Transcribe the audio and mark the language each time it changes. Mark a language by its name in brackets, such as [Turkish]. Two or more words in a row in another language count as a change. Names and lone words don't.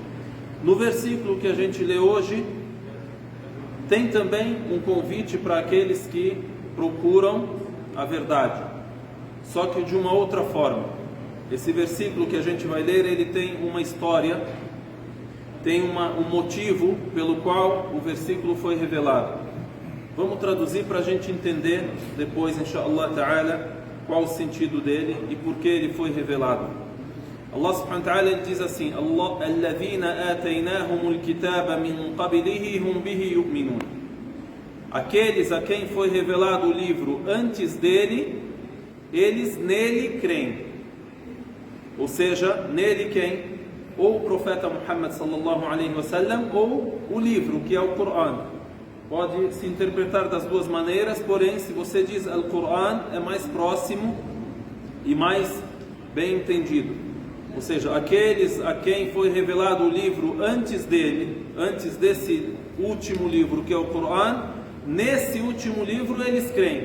[Portuguese] No versículo que a gente lê hoje, tem também um convite para aqueles que procuram a verdade, só que de uma outra forma. Esse versículo que a gente vai ler, ele tem uma história, tem um motivo pelo qual o versículo foi revelado. Vamos traduzir para a gente entender depois, [Arabic] إن شاء الله تعالى, [Portuguese] qual o sentido dele e por que ele foi revelado. [Arabic] الله سبحانه وتعالى [Portuguese] diz assim: [Arabic] "الذين آتيناهم الكتاب من قبله هم به يؤمنون." [Portuguese] Aqueles a quem foi revelado o livro antes dele, eles nele creem. Ou seja, nele quem? Ou o profeta Muhammad [Arabic] صلى الله عليه وسلم, [Portuguese] ou o livro, que é o Coran. Pode se interpretar das duas maneiras, porém, se você diz Al-Quran, é mais próximo e mais bem entendido. Ou seja, aqueles a quem foi revelado o livro antes dele, antes desse último livro que é o Coran, nesse último livro eles creem.